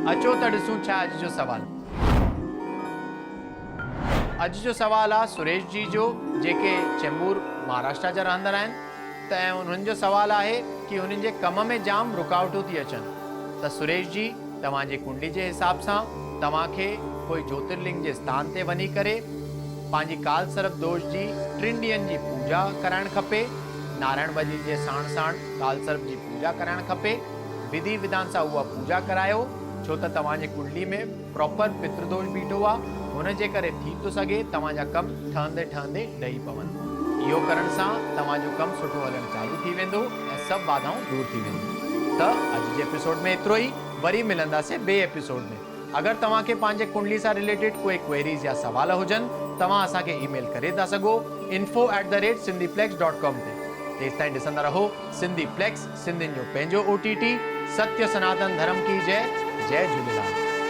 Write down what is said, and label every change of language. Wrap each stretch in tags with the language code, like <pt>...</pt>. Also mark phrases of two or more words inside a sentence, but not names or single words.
<sd>अचो त ॾिसूं छा अॼु जो सवाल। अॼु जो सवाल आहे सुरेश जी जो, जेके चेंबूर महाराष्ट्र जा रहंदड़ आहिनि। त उन्हनि जो सवाल आहे कि हुननि जे कम में जाम रुकावटूं थी अचनि। त सुरेश जी, तव्हांजे कुंडली जे हिसाब सां तव्हांखे कोई ज्योतिर्लिंग जे स्थान ते वञी करे पंहिंजी काल सर्प दोष जी 3 ॾींहंनि जी पूजा कराइणु खपे। नारायण बजी जे साण साण काल सर्प जी पूजा कराइणु खपे। विधि विधान सां उहा पूजा करायो, छो त तव्हांजे कुंडली में प्रॉपर पितृदोष बीठो आहे। हुन जे करे थी थो सघे तव्हांजा कम ठहंदे ठहंदे ॾही पवनि। इहो करण सां तव्हांजो कमु सुठो हलणु चालू थी वेंदो ऐं सभु बाधाऊं दूर थी वेंदियूं। त अॼु जे एपिसोड में एतिरो ई। वरी मिलंदासीं ॿिए एपिसोड में। अगरि तव्हांखे पंहिंजे कुंडली सां रिलेटेड कोई क्वेरीज़ या सवाल हुजनि, तव्हां असांखे ईमेल करे था सघो info@sindhiplex.com ते। तेसिताईं ॾिसंदा रहो सिंधी प्लेक्स, सिंधियुनि जो पंहिंजो OTT।</sd> <hi>सत्य सनातन धर्म की जय। जय झूलेलाल।</hi>